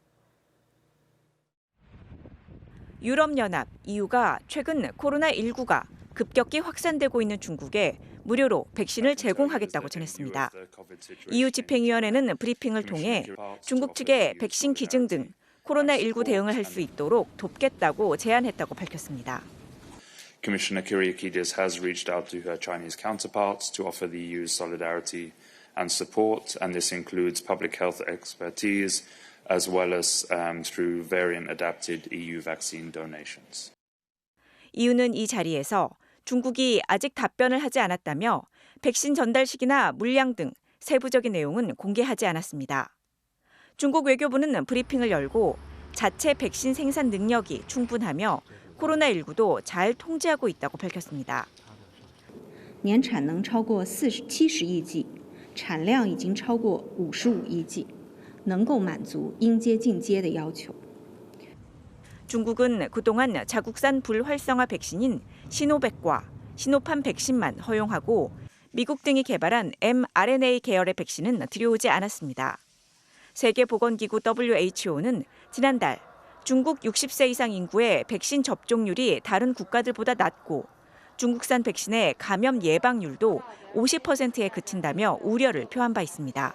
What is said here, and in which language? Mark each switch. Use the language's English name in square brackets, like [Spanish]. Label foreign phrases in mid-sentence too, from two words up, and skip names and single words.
[Korean] 유럽연합, EU가 최근 코로나19가 급격히 확산되고 있는 중국에 무료로 백신을 제공하겠다고 전했습니다. EU 집행위원회는 브리핑을 통해 중국 측에 백신 기증 등 코로나19 대응을 할 수 있도록 돕겠다고 제안했다고 밝혔습니다. [English] Commissioner Kyriakides has reached out to her Chinese counterparts to offer the EU's solidarity and support, and this includes public health expertise as well as through variant-adapted EU vaccine donations. [Korean] EU는 이 자리에서 중국이 아직 답변을 하지 않았다며 백신 전달 시기나 물량 등 세부적인 내용은 공개하지 않았습니다. 중국 외교부는 브리핑을 열고 자체 백신 生产 능력이 충분하며 코로나19도 잘 통제하고 있다고 밝혔습니다. [Chinese] 年产能超过70亿剂，产量已经超过55亿剂，能够满足应接尽接的要求。 [Korean] 중국은 그동안 자국산 불활성화 백신인 시노백과 시노팜 백신만 허용하고 미국 등이 개발한 mRNA 계열의 백신은 들여오지 않았습니다. 세계보건기구 WHO는 지난달 중국 60세 이상 인구의 백신 접종률이 다른 국가들보다 낮고 중국산 백신의 감염 예방률도 50%에 그친다며 우려를 표한 바 있습니다.